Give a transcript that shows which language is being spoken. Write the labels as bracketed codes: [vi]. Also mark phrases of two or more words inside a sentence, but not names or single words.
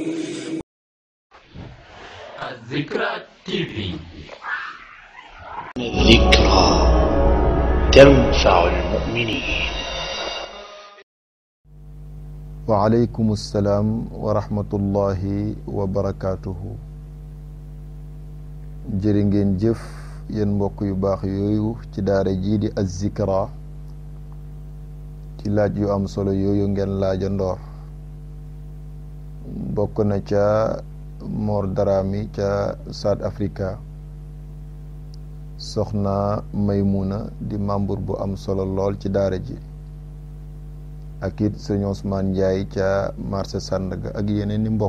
[ar] الذكرى TV. الذكرى تنفع المؤمنين. وعليكم السلام ورحمة الله وبركاته. [wo] jërë ngeen jëf yéen mbokk yu baax yooyu ci daara jii di Az-Zikra ci laaj yu am solo yooyu ngeen laaja ndoor bokk na ca Mor Darami ca South Africa, soxna Maymuna di membre bu am solo lool ci daara ji, ak it sëñ Ousmane Ndiaye ca marché Sandaga ak yeneen ni mbokk.